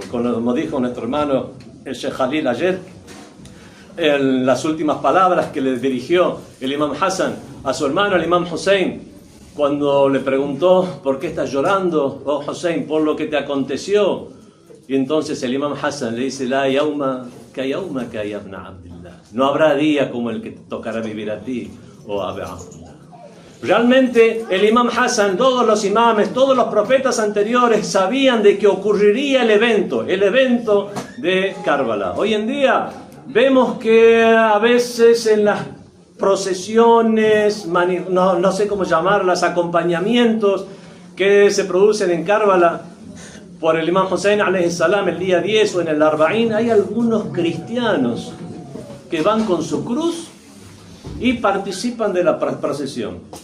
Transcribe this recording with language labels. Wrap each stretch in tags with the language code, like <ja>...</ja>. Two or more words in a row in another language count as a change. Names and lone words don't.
<es>Como dijo nuestro hermano el Sheikh Khalil ayer, en las últimas palabras que le dirigió el Imam Hassan a su hermano el Imam Hussein, cuando le preguntó: ¿por qué estás llorando, oh Hussein, por lo que te aconteció? Y entonces el Imam Hassan le dice:</es> <ar>لا يوم كيومك يا ابن عبد الله.</ar> <es>No habrá día como el que te tocará vivir a ti, oh Abu Abdullah. Realmente el Imam Hassan, todos los imames, todos los profetas anteriores sabían de que ocurriría el evento de Karbala. Hoy en día vemos que a veces en las procesiones, no sé cómo llamarlas, acompañamientos que se producen en Karbala por el Imam Hussein</es> <ar>عليه السلام</ar> <es>el día 10 o en el Arba'ín, hay algunos cristianos que van con su cruz y participan de la procesión.</es>